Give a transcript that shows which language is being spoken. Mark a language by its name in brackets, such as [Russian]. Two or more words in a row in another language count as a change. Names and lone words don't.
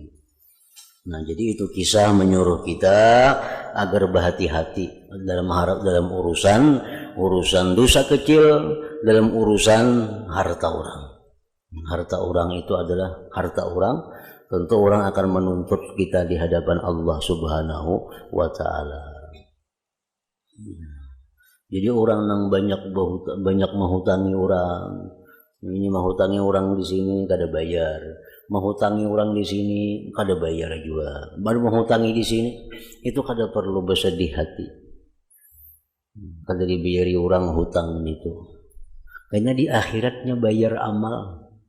[Indonesian] Nah, jadi itu kisah menyuruh kita agar berhati-hati dalam urusan dosa kecil, dalam urusan harta orang. Harta orang itu adalah harta orang. Tentu orang akan menuntut kita di hadapan Allah [Arabic] سبحانه وتعالى. [Banjar] Jadi orang yang banyak menghutangi orang, ini menghutangi orang di sini kada bayar, menghutangi orang di sini kada bayar juga, baru menghutangi di sini itu kada perlu bersedih hati, kada dibayari orang hutang itu, karena di akhiratnya bayar amal.